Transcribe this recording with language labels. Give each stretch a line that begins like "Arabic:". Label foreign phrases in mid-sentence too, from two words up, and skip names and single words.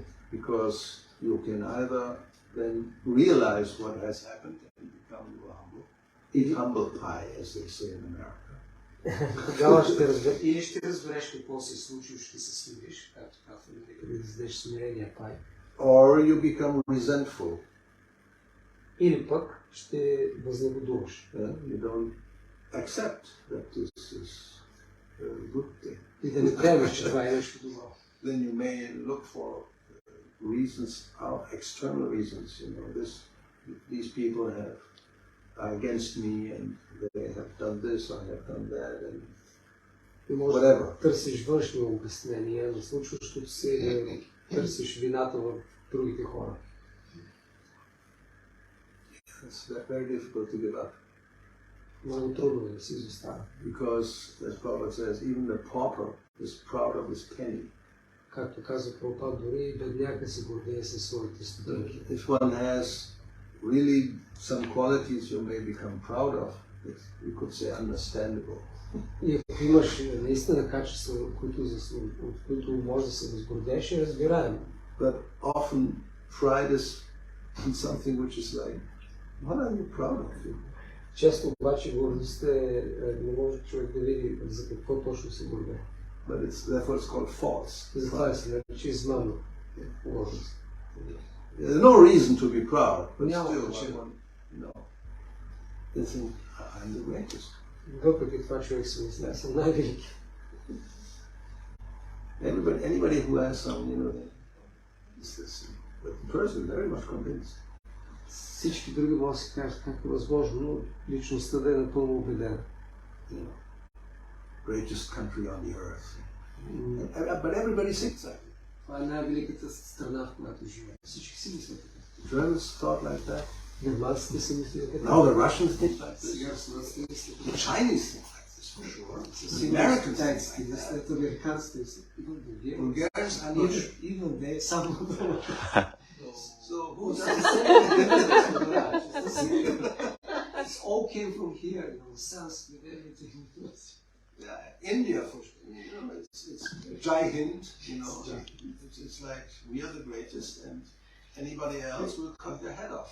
English: Because you can either then realize what has happened and become more humble. Eat humble pie, as they say in America.
Bulgarian: Тогава или ще разбереш какво се е случило, ще се смириш, както казва Америка, да издеш смирения пай.
English: Or you become resentful.
Bulgarian: Или пък ще възнегодуваш.
English: You don't accept that this is a good thing.
Bulgarian: И да не приемеш, че това е нещо добро.
English: Then you may look for reasons, external reasons. You know, these people are against me, and they have done this, I have done that, and whatever.
Bulgarian: Търсиш външни обяснения на случващото се и да търсиш вината в другите хора.
English: It's very difficult to give up.
Bulgarian: Много трудно е да се изостава.
English: Because, as Prabhupada says, even the pauper is proud of his penny.
Bulgarian: Както казва Прабхупада, дори и бедняка се гордее със своите стотинки.
English: If one has really some qualities you may become proud of, you could say understandable.
Bulgarian: И ако имаш наистина качества, от които може да се възгордееш, е разбираемо.
English: But often pride is in something which is like, what are you proud of?
Bulgarian: Често обаче гордостта не може човек да види за какво точно се гордее.
English: But therefore it's called false.
Bulgarian: Затова се нарича измамна гордост.
English: There's no reason to be proud, but still, they think, I'm the greatest.
Bulgarian: Въпреки това човек се мисли, аз съм най-велики.
English: Anybody who has some, but the person is very much convinced.
Bulgarian: Всички други могат да си кажат как е възможно, но личността да е напълно убедена.
English: Greatest country on the earth. But everybody thinks that.
Bulgarian: Това е най-великата страна, в която живее. Всички си мислят така.
English: Germans thought like that.
Bulgarian: Германците си мислят така.
English: Now the Russians think like this.
Bulgarian: Сега руснаците мислят
English: The
Bulgarian: така.
English: Chinese think like this for sure. The Americans think like that.
Bulgarian: След американците мислят.
English: Bulgarians are not sure. Even they, само So who It's does the same. It all came from here, sense with everything. India, for sure. It's
Hindi: Jai Hind,
English: it's like we are the greatest and anybody else will cut their head off.